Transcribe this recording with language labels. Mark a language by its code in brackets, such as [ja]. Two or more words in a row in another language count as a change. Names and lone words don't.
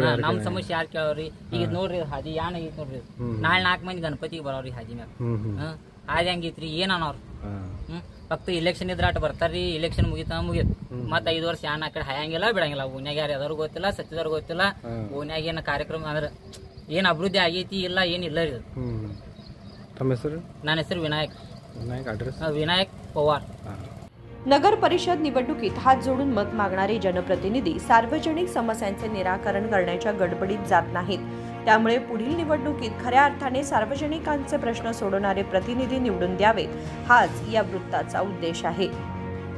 [kn] ನಮ್ಮ ಸಮಸ್ಯೆ ಯಾರು ಕೇಳೋರಿ ಈಗ ನೋಡ್ರಿ ಹಾದಿ ಯಾನ್ ಆಗೈತಿ ನೋಡ್ರಿ ನಾಳೆ 4 ಮಂದಿ ಗಣಪತಿಗೆ ಬರೋರಿ ಹಾದಿ ಮ್ಯಾಗ ಹಾದಿ ಹಂಗೈತ್ರಿ ಏನ್ ಅನ್ನೋರು ಫಕ್ತ ಇಲೆಕ್ಷನ್ ಇದ್ರ ಆಟ ಬರ್ತಾರ್ರಿ, ಇಲೆಕ್ಷನ್ ಮುಗಿತ ಮತ್ತ್ 5 ವರ್ಷ ಯಾನ್ ಆ ಕಡೆ ಹಾಯಂಗಿಲ್ಲ ಬಿಡಂಗಿಲ್ಲ। ಓನ್ಯಾಗ ಯಾರು ಯಾವ್ದಾರು ಗೊತ್ತಿಲ್ಲ ಸಚಿವರು ಗೊತ್ತಿಲ್ಲ, ಓನ್ಯಾಗ ಏನ ಕಾರ್ಯಕ್ರಮ ಅಂದ್ರೆ ಏನ್ ಅಭಿವೃದ್ಧಿ ಆಗೈತಿ ಇಲ್ಲ ಏನಿಲ್ಲ ರೀ। ತಮ್ ಹೆಸರು ನನ್ನ ಹೆಸರು ವಿನಾಯಕ್ अड्रेस [mr] विनायक पवार। नगर परिषद निवडणुकीत हात जोडून मत मागणारे जनप्रतिनिधी सार्वजनिक समस्यांचे निराकरण करण्याच्या गडबडीत जात नाहीत। त्यामुळे पुढील निवडणुकीत खऱ्या अर्थाने सार्वजनिकांचे प्रश्न सोडवणारे प्रतिनिधी निवडून द्यावेत हाच या वृत्ताचा उद्देश आहे।